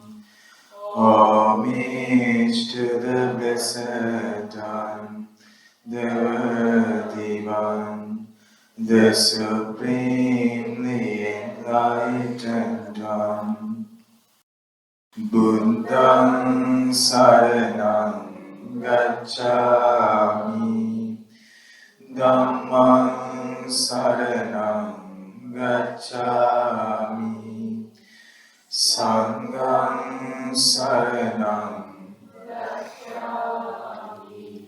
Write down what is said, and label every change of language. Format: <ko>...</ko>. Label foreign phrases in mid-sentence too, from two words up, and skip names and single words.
<en>Homage to the Blessed One, the Worthy One, the Supremely Enlightened One.</en> <pi>Buddhaṃ saraṇaṃ gacchāmi, Dhammaṃ saraṇaṃ gacchāmi, Sanghaṃ saraṇaṃ gacchāmi.</pi>